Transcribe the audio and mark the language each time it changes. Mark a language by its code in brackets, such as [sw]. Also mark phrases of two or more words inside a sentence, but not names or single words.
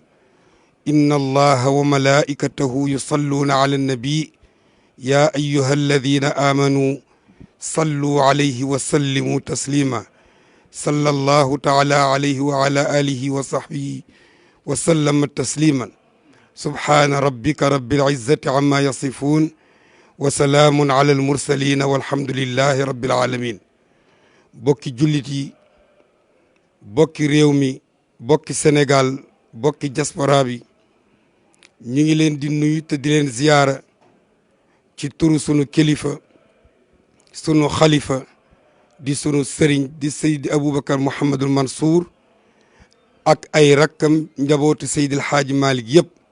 [ar] إن الله وملائكته يصلون على النبي يا أيها الذين آمنوا صلوا عليه وسلموا تسليما صلى الله تعالى عليه وعلى آله وصحبه وسلم تسليما سبحان ربك رب العزة عما يصفون وسلام على المرسلين والحمد لله رب العالمين [wo] bokki jullit yi bokki réew mi bokki Sénégal bokki diaspora bi ñu ngi leen di nuyu te di leen ziyaara ci turu sunu kilifa sunu xalifa di sunu sëriñ di Seydi Aboubacar Mouhamadul Mansour ak ay rakkam njabootu Seydil Xaaji Malick yëpp